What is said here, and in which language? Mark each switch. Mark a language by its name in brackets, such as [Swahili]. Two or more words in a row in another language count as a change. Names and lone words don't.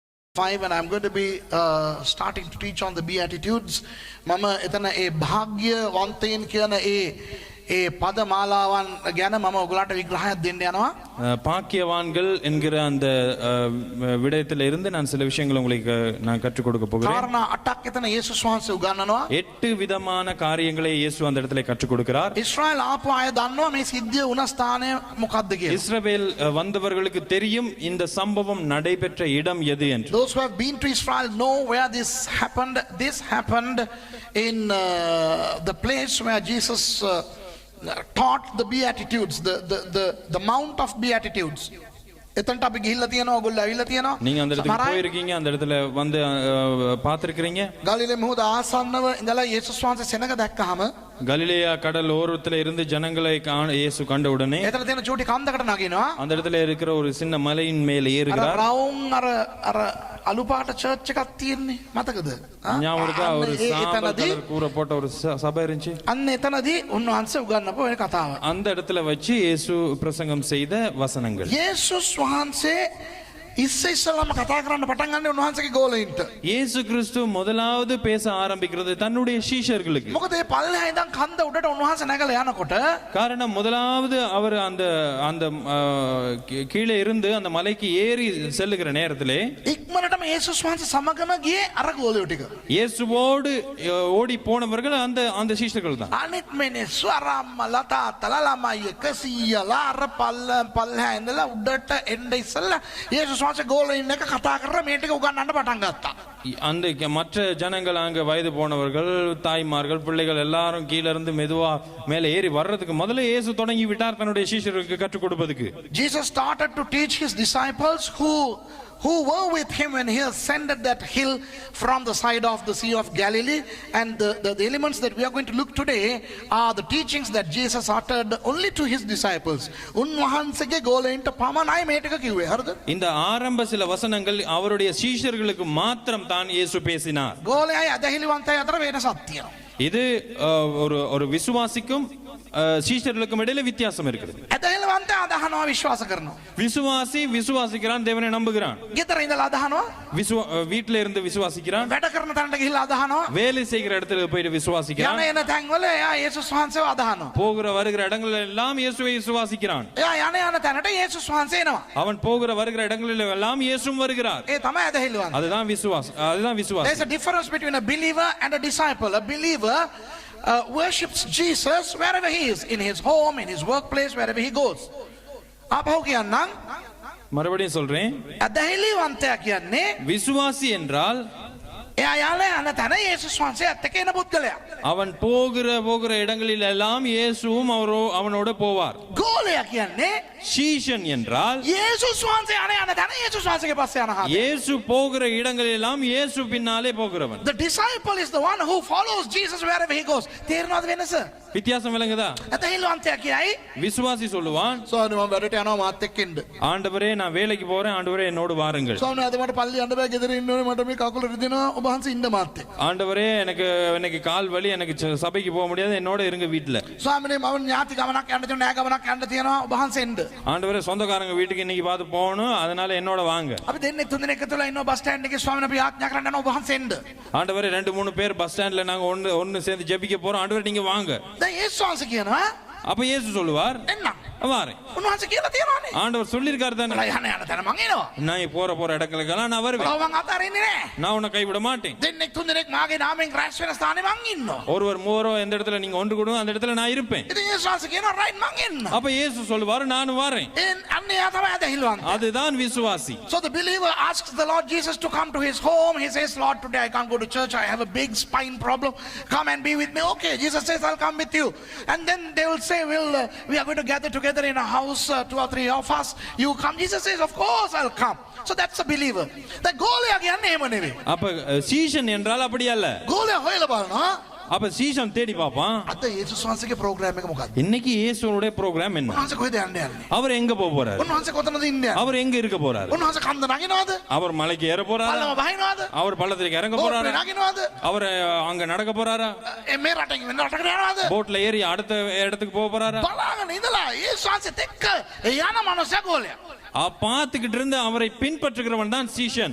[English] 5 and I'm going to be starting to teach on the Beatitudes. [Sinhala] මම එතන ඒ භාග්‍යවන්තයින් කියන ඒ පදමාලාවන් ගැන මම ඔයගලන්ට විග්‍රහයක් දෙන්න යනවා. [Tamil] பாக்கியவான்கள் என்கிற அந்த விடயத்தில் இருந்து நான் சில விஷயங்களை உங்களுக்கு நான் கற்றுக் கொடுக்க போகிறேன். [Sinhala] කාරණා 8ක් එතන යේසුස් වහන්සේ උගන්වනවා. [Tamil] 8 விதமான காரியங்களை இயேசு அந்த இடத்துல கற்றுக் கொடுக்கிறார். [Sinhala] இஸ்ரவேல் ආපු අය දන්නවා මේ සිද්ධිය වුණ ස්ථානය මොකක්ද කියලා. [Tamil] இஸ்ரவேல் வந்தவர்களுக்கு தெரியும் இந்த சம்பவம் நடைபெற்ற இடம் எது என்று. [English] Those who have been to Israel know where this happened. This happened in the place where Jesus taught the Beatitudes, the Mount of Beatitudes. [Sinhala] එතනට අපි ගිහිල්ලා තියෙනවා, ඔයගොල්ලෝ ඇවිල්ලා තියෙනවා. [Tamil] நீங்க அந்த இடத்துக்கு போயிருக்கீங்க, அந்த இடத்துல வந்து பார்த்திருக்கீங்க. [Sinhala] ගලිලේ මුහුද ආසන්නව ඉඳලා යේසුස් වහන්සේ සෙනඟ දැක්කහම [Tamil] கலிலேயா கடல் ஓரத்துல இருந்து ஜனங்களை இயேசு கண்ட உடனே [Sinhala] එතන තියෙන චූටි කන්දකට නගිනවා. [Tamil] அந்த இடத்துல இருக்கிற ஒரு சின்ன மலையின் மேல் ஏறுகிறார். [Sinhala] රවුම් අර අලු පාට චර්ච් එකක් තියෙන්නේ මතකද? [Tamil] ஞாபகம் இருக்கா? ஒரு சாம்பல் கலர் கூரை போட்ட ஒரு சபை இருந்துச்சு. [Sinhala] අන්න එතනදී උන්වහන්සේ උගන්වපු ඒ කතාව. [Tamil] அந்த இடத்துல வச்சு இயேசு பிரசங்கம் செய்த வசனங்கள். [Sinhala] යේසුස් වහන්සේ ඉස්සෙල්ලාම කතා කරන්න පටන් ගන්න උන්වහන්සේගේ ගෝලයින්ට. [Tamil] இயேசு கிறிஸ்து முதலாவது பேச ஆரம்பிக்கிறது தன்னுடைய சீஷர்களுக்கு. [Sinhala] මොකද මේ පල්ලෙහා ඉඳන් කන්ද උඩට උන්වහන්සේ නැගලා යනකොට [Tamil] காரணம் முதலாவது அவர் அந்த கீழே இருந்து அந்த மலைக்கு ஏறி செல்லுகிற நேரத்திலே [Sinhala] ඉක්මනටම යේසුස් වහන්සේ සමගම ගියේ අර ගෝලියෝ ටික. [Tamil] இயேசுவோடு ஓடி போனவர்கள் அந்த சீஷர்கள் தான். [Sinhala] අනිත් මිනිස්සු අරම්මලා තාත්තලා ළමයි 100ලා අර පල්ලෙහා ඉඳලා උඩට එන්න ඉස්සලා යේසුස් වහන්සේ ගෝලයින් එක කතා කරලා මේ ටික උගන්වන්න පටන් ගත්තා. [Tamil] அந்த மற்ற ஜனங்கள் அங்க வயது போனவர்கள், தாய்மார்கள், பிள்ளைகள் எல்லாரும் கீழ இருந்து மெதுவா மேலே ஏறி வர்றதுக்கு முதல்ல இயேசு தொடங்கி விட்டார் தன்னுடைய சீஷர்களுக்கு கற்றுக் கொடுப்பதற்கு. [English] Jesus started to teach his disciples who were with him when he ascended that hill from the side of the Sea of Galilee, and the elements that we are going to look today are the teachings that Jesus uttered only to his disciples. [Sinhala] උන්වහන්සේගේ ගෝලයින්ට පමණයි මේ ටික කිව්වේ. හරිද? [Tamil] இந்த ஆரம்ப சில வசனங்கள் அவருடைய சீஷர்களுக்கு மாத்திரம் தான் இயேசு பேசினார். [Sinhala] ගෝලයයි අදහිලිවන්තයි අතර වෙනසක් තියෙනවා. [Tamil] இது ஒரு விசுவாசிக்கும் சீஷர்களுக்கும் இடையில வித்தியாசம் இருக்குது. [Sinhala] අදහිලිවන්තය අදහනවා විශ්වාස කරනවා. [Tamil] விசுவாசிக்கிறான், தேவனை நம்புகிறான். [Sinhala] ගෙදර ඉඳලා අදහනවා. [Tamil] வீட்ல இருந்து விசுவாசிக்கிறான். [Sinhala] වැඩ කරන තැනට ගිහිල්ලා අදහනවා. [Tamil] வேலை செய்கிற இடத்துல போயிட்டு விசுவாசிக்கிறான். [Sinhala] යන එන තැන්වල එයා යේසුස් වහන්සේව අදහනවා. [Tamil] போகிற வருகிற இடங்கள் எல்லாம் இயேசுவை விசுவாசிக்கிறான். [Sinhala] එයා යන තැනට යේසුස් වහන්සේ එනවා. [Tamil] அவன் போகிற வருகிற இடங்களில் எல்லாம் இயேசுவும் வருகிறார். [Sinhala] ඒ තමයි අදහිලිවන්තය. [Tamil] அதுதான் விசுவாசம். [English] There's a difference between a believer and a disciple. A believer worships Jesus wherever he is, in his home, in his workplace, wherever he goes. [Sinhala] ආපහු කියන්නම්. [Tamil] மறுபடியும் சொல்றேன். [Sinhala] අදහිලිවන්තයා කියන්නේ [Tamil] விசுவாசி என்றால் [Sinhala] එයා යන තැන යේසුස් වහන්සේ ඇත්ත කියන පුද්ගලයා. [Tamil] அவன் போகிற இடங்களில் எல்லாம் இயேசுவும் அவனோட போவார். [Sinhala] ගෝලයා කියන්නේ [Tamil] சீஷன் என்றால் [Sinhala] යේසුස් වහන්සේ යන තැන යේසුස් වහන්සේගේ පස්සේ යන හරිය. [Tamil] இயேசு போகிற இடங்களில் எல்லாம் இயேசு பின்னாலே போகிறவன். [English] The disciple is the one who follows Jesus wherever he goes. [Sinhala] තේරෙනවද වෙනස? [Tamil] வித்தியாசம் விளங்குதா? [Sinhala] අදහිලිවන්තයා කියයි [Tamil] விசுவாசி சொல்லுவான், [Sinhala] ස්වාමීනි මම වැඩට යනවා මාත් එක්ක ඉන්න. [Tamil] ஆண்டவரே நான் வேலைக்கு போறேன், ஆண்டவரே என்னோடு வாருங்கள். [Sinhala] ස්වාමීනි අද මට පල්ලි යන්න බෑ, ගෙදර ඉන්න ඕනේ, මට මේ කකුල රිදෙනවා, ඔබ වහන්සේ ඉන්න මාත් එක්ක. [Tamil] ஆண்டவரே எனக்கு கால் வலி, எனக்கு சபைக்கு போக முடியாது, என்னோட இருங்க வீட்ல. [Sinhala] ස්වාමීනි මම ඥාති ගමනක් යන්න තියෙනවා, නෑ ගමනක් යන්න තියෙනවා, ඔබ වහන්සේ එන්න. [Tamil] ஆண்டவரே சொந்தக்காரங்க வீட்டுக்கு இன்னைக்கு பார்த்து போகணும், அதனால என்னோட வாங்க. [Sinhala] අපි දෙන්නේ තුන් දෙනෙක් එකතුලා ඉන්නවා [English] bus stand [Sinhala] එකේ. ස්වාමීනි අපි ආඥා කරන්න යනවා, ඔබ වහන්සේ එන්න. [Tamil] ஆண்டவரே 2-3 பேர் [English] bus standல [Tamil] நாங்க ஒன்னு சேர்ந்து ஜெபிக்க போறோம், ஆண்டவரே நீங்க வாங்க. [Sinhala] දැන් යේසුස් වහන්සේ කියනවා [Tamil] அப்ப இயேசு சொல்லுவார், [Sinhala] එන්න. [Tamil] வாரேன். [Sinhala] උන්වහන්සේ කියලා තියෙනවානේ. [Tamil] ஆண்டவர் சொல்லிருக்காரு தானே, [Sinhala] යන තැන මං එනවා. [Tamil] நான் போற இடங்களுக்கெல்லாம் நான் வருவேன், [Sinhala] ඔව් මං අතාරින්නේ නෑ. [Tamil] நான் உன்னை கைவிட மாட்டேன். [Sinhala] දෙන්නෙක් තුන් දෙනෙක් මාගේ නාමයෙන් රැස් වෙන ස්ථානේ මං ඉන්නවා. [Tamil] ஒருவர் மூவரோ எந்த இடத்துல நீங்க ஒன்று கூடுங்க அந்த இடத்துல நான் இருப்பேன். [Sinhala] ඉතින් යේසුස් වහන්සේ කියනවා රයිට් මං එන්න. [Tamil] அப்ப இயேசு சொல்லுவாரு, நானும் வரேன். [Sinhala] අන්න එයා තමයි අදහිලිවන්තයා. [Tamil] அதுதான் விசுவாசி. [English] So the believer asks the Lord Jesus to come to his home. He says, Lord, today I can't go to church, I have a big spine problem, come and be with me. Okay, Jesus says, I'll come with you. And then they will say, we are going to gather together in a house, 2 or 3 of us, you come. Jesus says, of course I'll come. So that's a believer. The [Sinhala] ගෝලයා කියන්නේ එහෙම නෙවෙයි. [Tamil] அப்ப சீஷன் என்றால் அப்படி அல்ல. [Sinhala] ගෝලයා හොයලා බලනවා. [Tamil] அப்ப சீஷன் தேடி பாப்பான், [Sinhala] අද යේසුස් වහන්සේගේ ප්‍රෝග්‍රෑම් එක මොකක්ද? [Tamil] இன்னைக்கு இயேசுவோட ப்ரோகிராம் என்ன? [Sinhala] උන්වහන්සේ කොහෙද යන්නේ? [Tamil] அவர் எங்க போக போறாரு? [Sinhala] උන්වහන්සේ කොතනද ඉන්නේ? [Tamil] அவர் எங்க இருக்க போறாரு? [Sinhala] උන්වහන්සේ කන්ද නගිනවද? [Tamil] அவர் மலைக்கு ஏற போறாரா? [Sinhala] පල්ලම බහිනවද? [Tamil] அவர் பள்ளத்துக்கு இறங்க போறாரா? [Sinhala] නගිනවද? [Tamil] அவர் அங்க நடக்க போறாரா? [Sinhala] මේ රටෙන් වෙන රටකට යනවද? [Tamil] போட்ல ஏறி அடுத்த இடத்துக்கு போக போறாரா? [Sinhala] බලාගෙන ඉඳලා යේසුස් වහන්සේත් එක්ක යන මනුස්සයා ගෝලයා. [Tamil] பார்த்துக்கிட்டு இருந்து அவரை பின்பற்றுகிறவன் தான் சீஷன்.